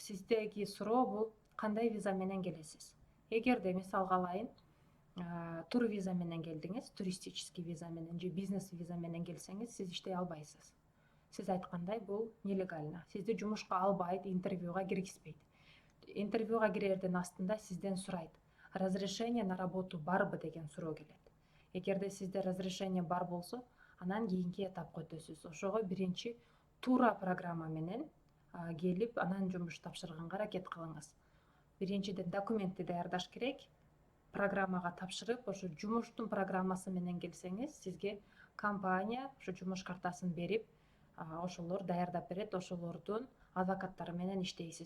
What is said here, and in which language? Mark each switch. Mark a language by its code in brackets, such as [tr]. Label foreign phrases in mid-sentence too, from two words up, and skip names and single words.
[ky] Сиздеги суроо бул кандай виза менен келесиз? Эгерде мисалга алайын, тур виза менен келдиңиз, туристический виза менен же бизнес виза менен келсеңиз, сиз иштей албайсыз. Сиз айткандай бул нелегально. Сизди жумушка албайт, интервьюга киргизбейт. Интервьюга кирердин астында сизден сурайт: [ru] разрешение на работу [ky] барбы деген суроо келет. Эгерде сизде разрешение бар болсо, анан кийинки этапка өтөсүз. Ошого биринчи тура программа менен келип, анан жумуш тапшырганга аракет кылыңыз. Биринчиден документти даярдаш керек. Программага тапшырып, ошо жумуштун программасы менен келсеңиз, сизге компания ошо жумуш картасын берип, ошолор даярдап берет, ошолордун адвокаттары менен иштейсиз.